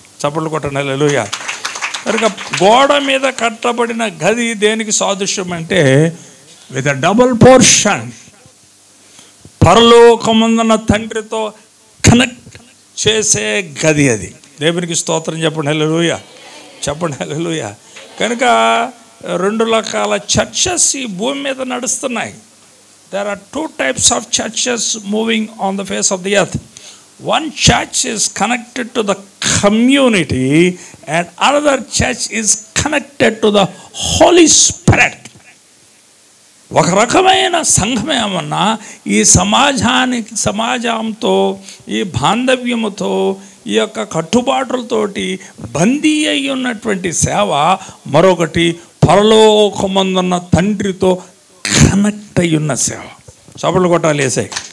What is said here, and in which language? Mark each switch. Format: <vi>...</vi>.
<te>చప్పట్లు కొట్టండి, హల్లెలూయా. కనుక గోడ మీద కట్టబడిన గది దేనికి సాదృశ్యం అంటే,</te> <en>with a double portion,</en> <te>పరలోకమందున్న తండ్రితో కనెక్ట్ చేసే గది అది. దేవునికి స్తోత్రం చెప్పండి, హల్లెలూయా. చెప్పండి, హల్లెలూయా. కనుక 2 రకాల చర్చెస్ ఈ భూమి మీద నడుస్తున్నాయి.</te> <en>There are 2 types of churches moving on the face of the earth. One church is connected to the community and another church is connected to the Holy Spirit.</en> <te>ఒక రకమైన సంఘం ఏమన్నా ఈ సమాజంతో, ఈ బాంధవ్యముతో, ఈ యొక్క కట్టుబాట్లతోటి బందీ అయి ఉన్నటువంటి సేవ, మరొకటి పరలోకమందున్న తండ్రితో కనెక్ట్ అయి ఉన్న సేవ. చప్పట్లు కొట్టాలి వేసాయి.</te>